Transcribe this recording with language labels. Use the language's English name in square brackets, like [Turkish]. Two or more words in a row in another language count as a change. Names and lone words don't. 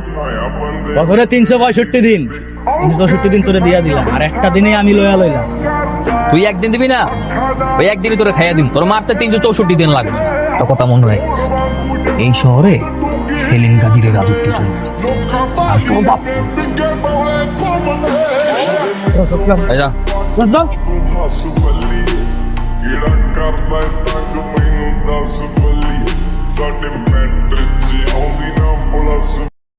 [Bangla] বছরে 365 দিন, 364 দিন তোরে দিয়া দিলাম, আর একটা দিনে আমি লয়া লইলাম। তুই একদিন দিবি না, ওই একদিনই তোরে খাইয়া দিম। তোর মারতে 364 দিন লাগবে না। একটা কথা মনে রাখিস, এই শহরে সেলিম গাজীর রাজত্ব চলছে, আর তোর বাপ যা। [Punjabi] ਕਿਹੜਾ ਕਰਦਾ ਤੰਗ ਮੈਨੂੰ ਦੱਸ ਬੱਲੀ ਸਾਡੇ ਮੈਟਰ 'ਚ ਆਉਂਦੀ ਨਾ ਪੁਲਿਸ